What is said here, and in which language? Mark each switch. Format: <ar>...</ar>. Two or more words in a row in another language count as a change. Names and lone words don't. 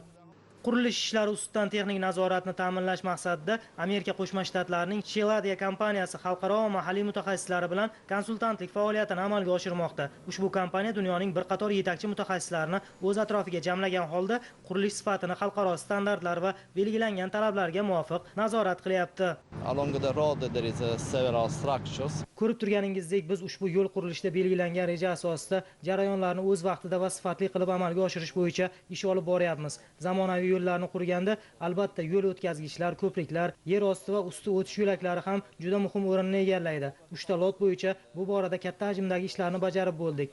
<uz>Qurilish ishlari ustidan texnik nazoratni ta'minlash maqsadida Amerika Qo'shma Shtatlarining Cheladia kompaniyasi xalqaro va mahalliy mutaxassislari bilan konsultantlik faoliyatini amalga oshirmoqda. Ushbu kompaniya dunyoning bir qator yetakchi mutaxassislarini o'z atrofiga jamlagan holda qurilish sifatini xalqaro standartlar va belgilangan talablarga muvofiq nazorat qilyapti.</uz> <en>Along the road there is several structures.</en> <uz>Ko'rib turganingizdek, biz ushbu yo'l qurilishida belgilangan reja asosida jarayonlarni o'z vaqtida va sifatli qilib amalga oshirish bo'yicha ish olib boryapmiz. Zamonaviy yo'llarni qurganda albatta yo'l o'tkazgichlar, ko'priklar, yer osti va usti o'tish yo'laklari ham juda muhim o'rinni egallaydi. 3 ta lot bo'yicha bu borada katta hajmdagi ishlarni bajarib bo'ldik.</uz>